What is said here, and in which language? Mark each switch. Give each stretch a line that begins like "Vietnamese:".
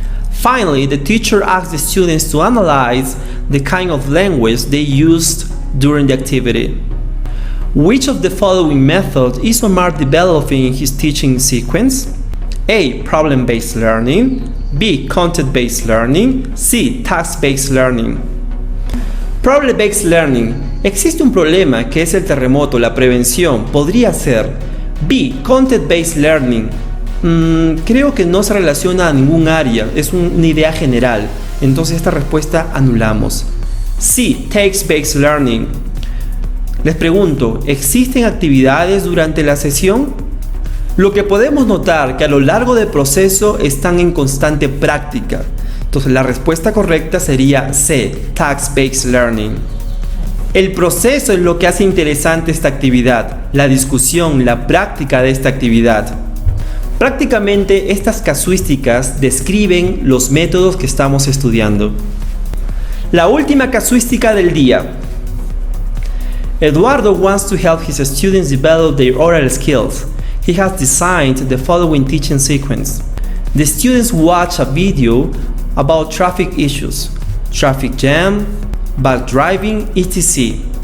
English: Finally, the teacher asks the students to analyze the kind of language they used during the activity. Which of the following methods is Omar developing in his teaching sequence? A. Problem-based learning. B. Content-based learning. C. Task-based learning. Problem-based learning.
Spanish: Existe un problema que es el terremoto, la prevención. Podría ser B.
English: Content-based learning.
Spanish: Creo que no se relaciona a ningún área, es una idea general. Entonces esta respuesta anulamos. C. Task-based learning. Les pregunto, ¿existen actividades durante la sesión? Lo que podemos notar que a lo largo del proceso están en constante práctica. Entonces la respuesta correcta sería C. Task-based learning. El proceso es lo que hace interesante esta actividad, la discusión, la práctica de esta actividad. Prácticamente estas casuísticas describen los métodos que estamos estudiando. La última casuística del día.
English: Eduardo wants to help his students develop their oral skills. He has designed the following teaching sequence. The students watch a video about traffic issues, traffic jam, bad driving, etc.